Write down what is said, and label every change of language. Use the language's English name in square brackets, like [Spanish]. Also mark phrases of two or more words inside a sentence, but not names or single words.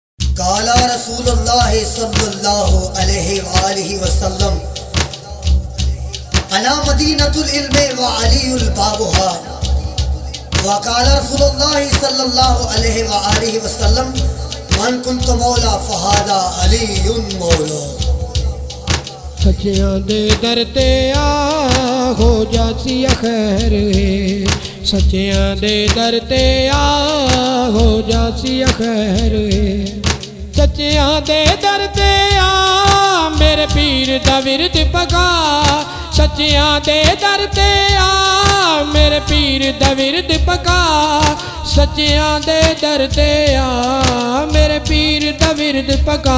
[Arabic] قال رسول الله صلى الله عليه وسلم أنا مدينة العلم وعلي بابها وقال رسول الله صلى الله عليه وسلم من كنت مولى فهذا علي مولى. [Punjabi] سچیاں دے در تے آ ہو جاسی خیر، سچیاں دے در تے آ ہو جاسی خیر، سچیاں دے در تے آ میرے پیر دا ورد پگا، سچیاں دے در تے آ میرے پیر دا ورد پگا، سچیاں دے در تے آ میرے پیر دا ورد پگا.